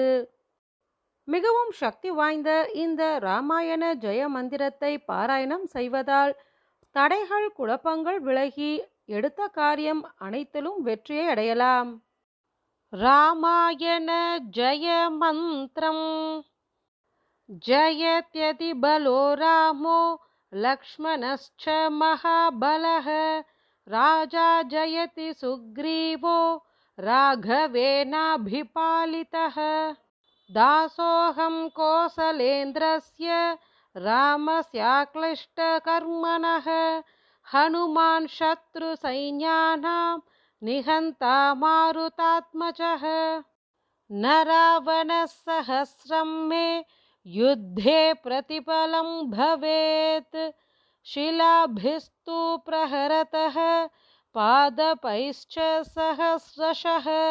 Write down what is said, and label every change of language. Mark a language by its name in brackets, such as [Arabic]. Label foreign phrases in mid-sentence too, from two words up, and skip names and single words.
[Tamil] மிகவும் சக்தி வாய்ந்த இந்த ராமாயண ஜெய மந்திரத்தை பாராயணம் செய்வதால் தடைகள் குழப்பங்கள் விலகி எடுத்த காரியம் அனைத்திலும் வெற்றியை அடையலாம். ராமாயண ஜெய மந்திரம். [Sanskrit] जयत्यतिबलो रामो லக்ஷ்மணश्च महाबलः राजा जयति सुग्रीवो राघवेनाभिपालितः दासोऽहं कोसलेन्द्रस्य रामस्याक्लिष्टकर्मणः हनुमान् शत्रुसैन्यानां निहन्ता मारुतात्मजः न रावणः सहस्रं मे युद्धे प्रतिफलं भवेत् शिलाभिस्तु प्रहरतः पादपैश्च सहस्रशः